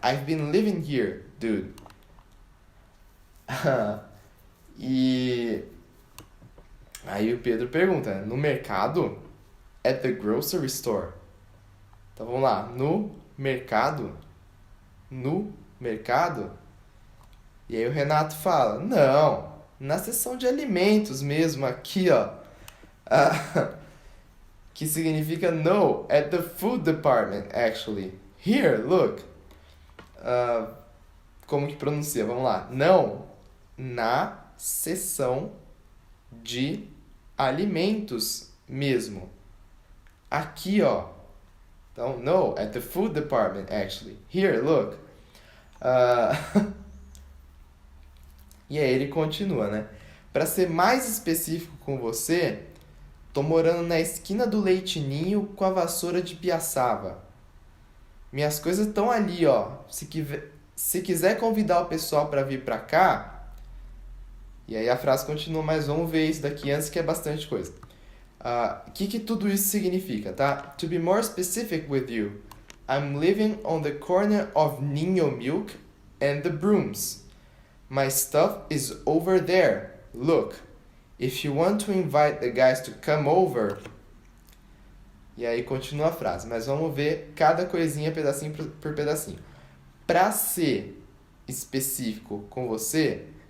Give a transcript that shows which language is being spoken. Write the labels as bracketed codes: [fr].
[en] I've been living here, dude. [pt] E aí o Pedro pergunta, no mercado? [en] At the grocery store. [pt] Então vamos lá, no mercado? No mercado? E aí o Renato fala, não, na seção de alimentos mesmo, aqui ó. Que significa [en] no, at the food department, actually. Here, look. [pt] Como que pronuncia? Vamos lá. Não, na seção de alimentos mesmo. Aqui, ó. [en] Então, no, at the food department, actually. Here, look. [pt] E aí ele continua, né? Para ser mais específico com você, tô morando na esquina do Leite Ninho com a vassoura de piaçava. Minhas coisas estão ali, ó. Se quiser convidar o pessoal para vir para cá... E aí a frase continua, mas vamos ver isso daqui antes, que é bastante coisa. Que tudo isso significa, tá? [en] To be more specific with you, I'm living on the corner of Ninho Milk and the Brooms. My stuff is over there. Look, if you want to invite the guys to come over... [pt] E aí continua a frase, mas vamos ver cada coisinha pedacinho por pedacinho. Para ser específico com você...